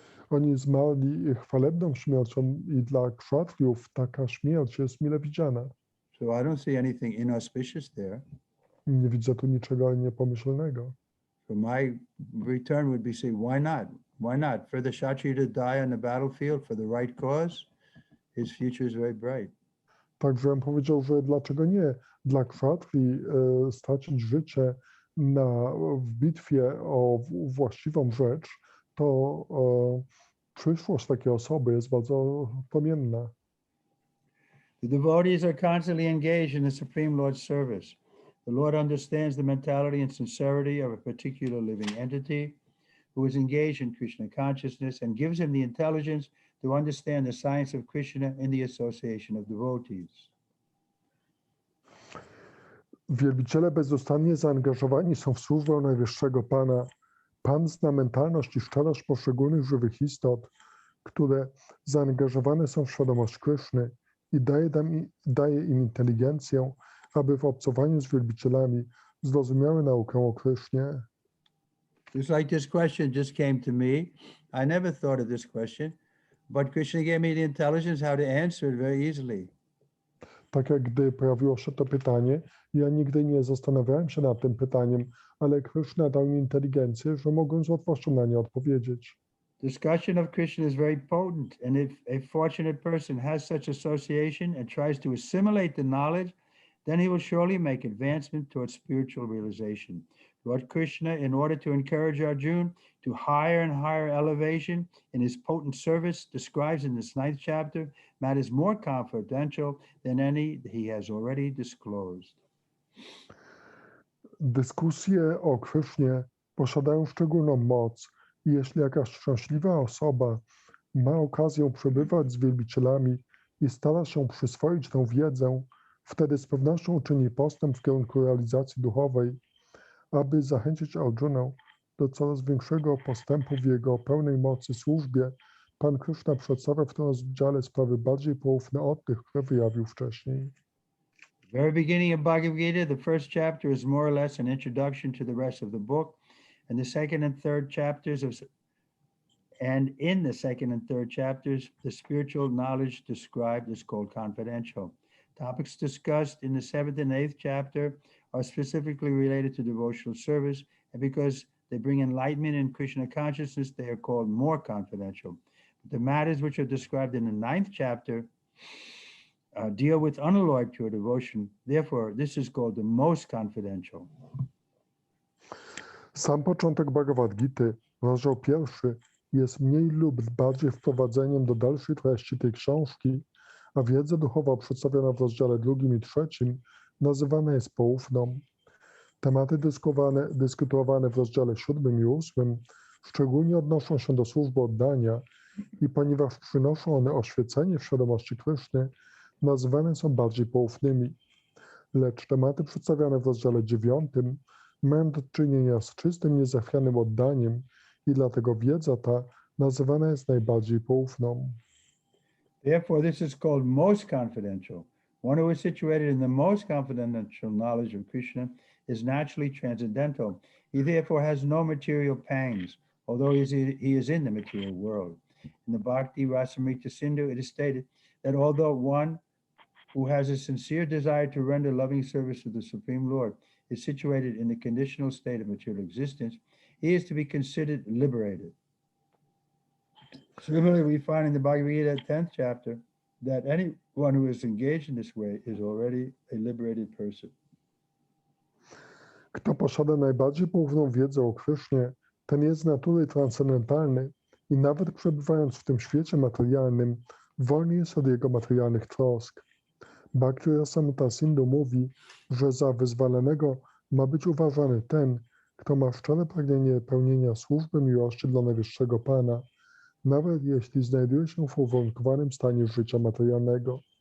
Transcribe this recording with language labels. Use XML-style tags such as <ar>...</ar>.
<pl>Oni zmarli chwalebną śmiercią i dla kszatriów taka śmierć jest mile widziana.</pl> <en>So I don't see anything inauspicious there.</en> <pl>Nie widzę tu niczego niepomyślnego.</pl> <en>So my return would be say, why not? Why not? For the Kshatriya to die on the battlefield for the right cause, his future is very bright.</en> <pl>Także bym powiedział, że dlaczego nie? Dla kshatrii stracić życie w bitwie o właściwą rzecz, to przyszłość takiej osoby jest bardzo płomienna.</pl> <en>The devotees are constantly engaged in the Supreme Lord's service. The Lord understands the mentality and sincerity of a particular living entity who is engaged in Krishna consciousness and gives him the intelligence to understand the science of Krishna in the association of devotees.</en> <pl>Wielbiciele bezustannie zaangażowani są w służbę Najwyższego Pana. Pan zna mentalność i szczerość poszczególnych żywych istot, które zaangażowane są w świadomość Kryszny i daje im inteligencję, aby w obcowaniu z wielbicielami zrozumiały naukę o Krysznie.</pl> <en>Just like this question just came to me. I never thought of this question, but Krishna gave me the intelligence how to answer it very easily.</en> <pl>Tak jak gdy pojawiło się to pytanie, ja nigdy nie zastanawiałem się nad tym pytaniem, ale Kryszna dał mi inteligencję, że mogłem z łatwością na nie odpowiedzieć.</pl> <en>Discussion of Krishna is very potent, and if a fortunate person has such association and tries to assimilate the knowledge, then he will surely make advancement towards spiritual realization. Lord Krishna, in order to encourage Arjuna to higher and higher elevation in his potent service, describes in this 9th chapter matters more confidential than any he has already disclosed.</en> <pl>Dyskusje o Krysznie posiadają szczególną moc i jeśli jakaś szczęśliwa osoba ma okazję przebywać z wielbicielami i stara się przyswoić tę wiedzę, wtedy z pewnością czyni postęp w kierunku realizacji duchowej, aby zachęcić Arjunę do coraz większego postępu w jego pełnej mocy służbie. Pan Kryszna przedstawia w tym rozdziale sprawy bardziej poufne od tych, które wyjawił wcześniej.</pl> <en>The very beginning of Bhagavad Gita, the first chapter is more or less an introduction to the rest of the book, and the second and third chapters in the second and third chapters, the spiritual knowledge described is called confidential. Topics discussed in the 7th and 8th chapter are specifically related to devotional service, and because they bring enlightenment in Krishna consciousness, they are called more confidential. The matters which are described in the 9th chapter deal with unalloyed pure devotion. Therefore, this is called the most confidential.</en> <pl>Sam początek Bhagavad Gity, rozdział 1, jest mniej lub bardziej wprowadzeniem do dalszej treści tej książki, a wiedza duchowa przedstawiona w rozdziale 2 i 3 nazywana jest poufną. Tematy dyskutowane w rozdziale 7 i 8 szczególnie odnoszą się do służby oddania i ponieważ przynoszą one oświecenie w świadomości Kryszny, nazywane są bardziej poufnymi. Lecz tematy przedstawiane w rozdziale 9 mają do czynienia z czystym, niezachwianym oddaniem i dlatego wiedza ta nazywana jest najbardziej poufną.</pl> <en>Therefore, this is called most confidential. One who is situated in the most confidential knowledge of Krishna is naturally transcendental. He therefore has no material pangs, although he is in the material world. In the Bhakti Rasamrita Sindhu, it is stated that although one who has a sincere desire to render loving service to the Supreme Lord is situated in the conditional state of material existence, he is to be considered liberated. Similarly, we find in the Bhagavad Gita 10th chapter that anyone who is engaged in this way is already a liberated person.</en> <pl>Kto posiada najbardziej poufną wiedzę o Krysznie, ten jest z natury transcendentalny i nawet przebywając w tym świecie materialnym, wolny jest od jego materialnych trosk. Bhakti Rasamrita Sindhu mówi, że za wyzwolonego ma być uważany ten, kto ma szczere pragnienie pełnienia służby miłości dla Najwyższego Pana, nawet jeśli znajduje się w uwarunkowanym stanie życia materialnego.</pl>